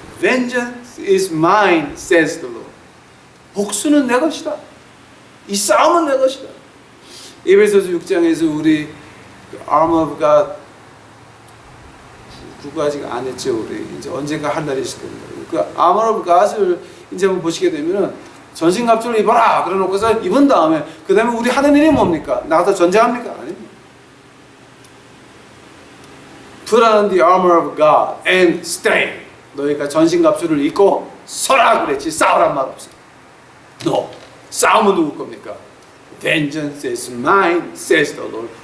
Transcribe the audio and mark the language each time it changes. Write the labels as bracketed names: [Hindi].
[English] Vengeance is mine, says the Lord. [Korean] 복수는 내 것이다. 이 싸움은 내 것이다. 에베소서 6장에서 우리 Armor of God 그거 아직 안 했죠. 우리 이제 언젠가 할 날이 있을 겁니다. 그 Armor of God을 이제 한번 보시게 되면은 전신갑주를 입어라 그래놓고서 입은 다음에 그 다음에 우리 하는 일이 뭡니까? 나가서 전쟁합니까? 아닙니다. [English] Put on the armor of God and stay. [Korean] 너희가 전신갑주를 입고 서라 그랬지 싸우란 말 없어. No. 싸움은 누구 겁니까? [English] Vengeance is mine, says the Lord.